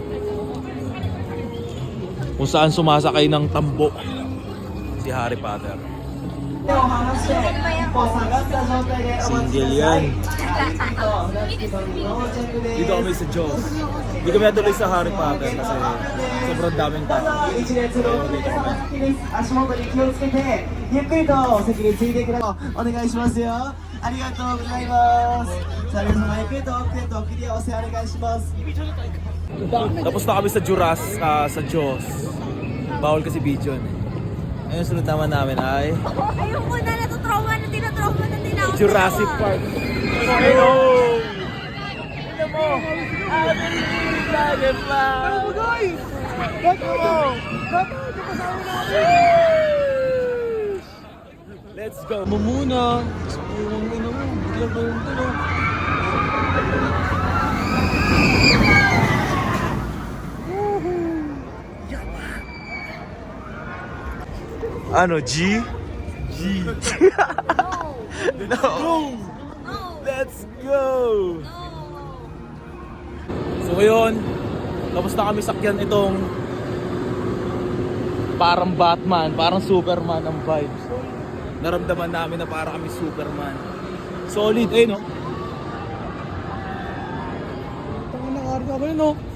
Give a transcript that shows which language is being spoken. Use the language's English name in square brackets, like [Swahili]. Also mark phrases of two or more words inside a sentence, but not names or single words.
[Filipino] Kung saan sumasakay ng tambo si Harry Potter. Single yan. Dito kami sa Jaws. Hindi kami natuloy sa Harry Potter kasi sobrang daming tao. [Japanese] 足元に気をつけてゆっくりとお席についてください。お願いしますよ。ありがとうございます。さあ皆様ゆっくりと奥へとお切り合わせお願いします。 [Filipino] Tapos na kami sa sa Jaws. Bawal kasi video eh. Ngayon sunod naman namin ay Ayoko na, natutrauma na, tinatrauma na din ako. Jurassic Park. Hello! Tignan mo! [English] Dragonfly! Oh guys! Let's go! [Filipino] Mamuna. Yung ino mo. Bigla ba yung tulog? Ano, G? [English] No. No! No. Let's go! No. [Filipino] So ngayon, tapos na kami sakyan itong parang Batman, parang Superman ang vibes. Naramdaman namin na parang kami Superman. Solid eh, no? Tangan ng araw ka no?